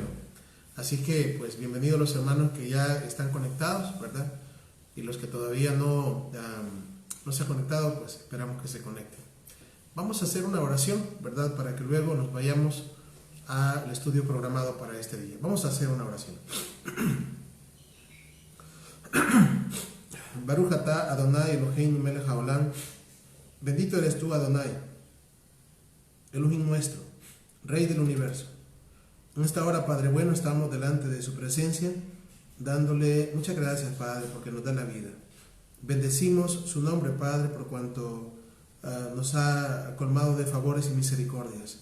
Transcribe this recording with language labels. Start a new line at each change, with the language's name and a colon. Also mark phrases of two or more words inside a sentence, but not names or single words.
Spanish: Así que, pues, bienvenidos los hermanos que ya están conectados, ¿verdad? Y los que todavía no se han conectado, pues esperamos que se conecten. Vamos a hacer una oración, ¿verdad? Para que luego nos vayamos al estudio programado para este día. Vamos a hacer una oración.
Hebrew: Baruch atah Adonai Eloheinu melech haolam.
Spanish: Bendito eres tú, Adonai, Elohim nuestro, Rey del universo. En esta hora, Padre bueno, estamos delante de su presencia, dándole muchas gracias, Padre, porque nos da la vida. Bendecimos su nombre, Padre, por cuanto nos ha colmado de favores y misericordias.